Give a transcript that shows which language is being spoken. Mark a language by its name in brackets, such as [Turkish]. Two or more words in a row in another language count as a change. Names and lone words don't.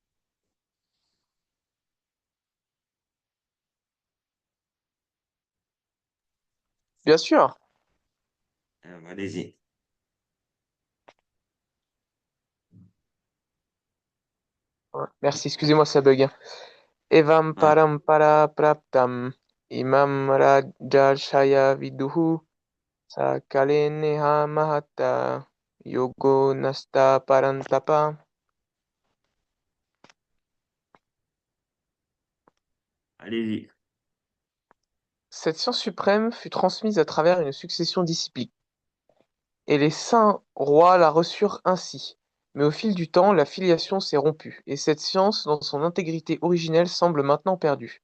[French] Bien sûr. Allez-y. Ouais, merci, excusez-moi, ça bug, hein. [Sanskrit] Evam [French] Ouais. [Sanskrit] parampara praptam imam rajashaya viduhu Sakale neha mahata yogo nasta parantapa. [French] Allez-y. Cette science suprême fut transmise à travers une succession disciplique, et les saints rois la reçurent ainsi. Mais au fil du temps, la filiation s'est rompue, et cette science, dans son intégrité originelle, semble maintenant perdue.